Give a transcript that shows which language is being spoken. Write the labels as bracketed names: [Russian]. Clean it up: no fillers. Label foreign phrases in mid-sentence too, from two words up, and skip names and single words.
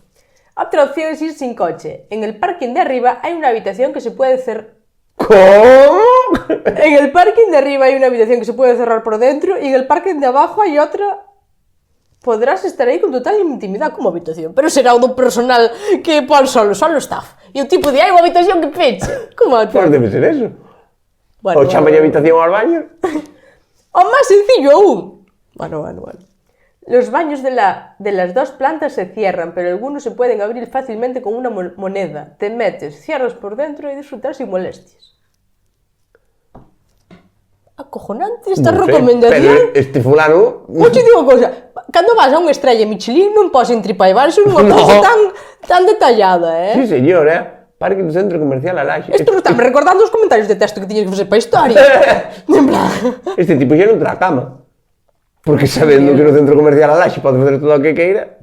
[Spanish] Otra opción es ir sin coche. En el parking de arriba hay una habitación que se puede cerrar. ¿Cómo? En el parking de arriba hay una habitación que se puede cerrar por dentro y en el parking de abajo hay otra. [Galician] Podrás estar aí con total intimidad como habitación, pero será o do personal que pon solo staff. E o tipo de, hai unha habitación que peche. Como Pois debe ser eso. [Spanish] Bueno, [Galician] Ou chamalle habitación aos baños. [Spanish] O más sencillo aún. Bueno. Los baños de las dos plantas se cierran, pero algunos se pueden abrir fácilmente con una moneda. Te metes, cierras por dentro y disfrutar sin molestias. Acojonante esta recomendación. Pero este fulano... Oye, digo cosa, [Galician] cando vas a unha estrella Michelin non podes entripar e iso unha cosa tan detallada, [Spanish] Sí, señor, Parque do Centro Comercial Alaxe. [Galician] Isto non está me recordando os comentarios de texto que tiñes que facer para a historia. [Spanish] En plan... [Galician] Este tipo xa non terá cama. Porque sabendo que no Centro Comercial Alaxe pode facer todo o que queira.